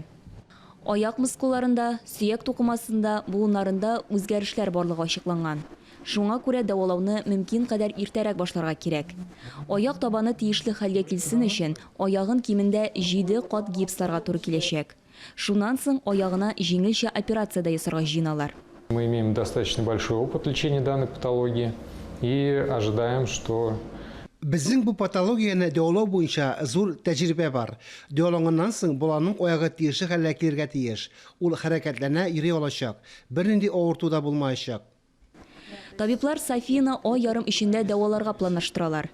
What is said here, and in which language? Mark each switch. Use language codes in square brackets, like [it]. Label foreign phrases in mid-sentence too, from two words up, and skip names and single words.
[tt] Аяк мускулларында, сөяк тукымасында, буыннарында үзгәрешләр барлыгы ачыкланган. Шуңа күрә дәвалауны мөмкин кадәр иртәрәк башларга кирәк. Аяк табаны тиешле хәлгә килсен өчен, аягын кимендә 7 кат гипсларга туры киләчәк. Шуннан соң аягына җиңелчә операция ясарга җыйналар. [ru] Мы имеем достаточно большой опыт лечения данной патологии и ожидаем, что [tt] Безнең бу патологияны дәвалау буенча зур тәҗрибә бар. Дәваланганнан соң баланың аягы тиешле хәлгә килергә тиеш. Ул хәрәкәтләнә, йөри алачак. Бернинди авырту да булмаячак. Табиблар Софияны ай ярым эчендә дәваларга планлаштыралар.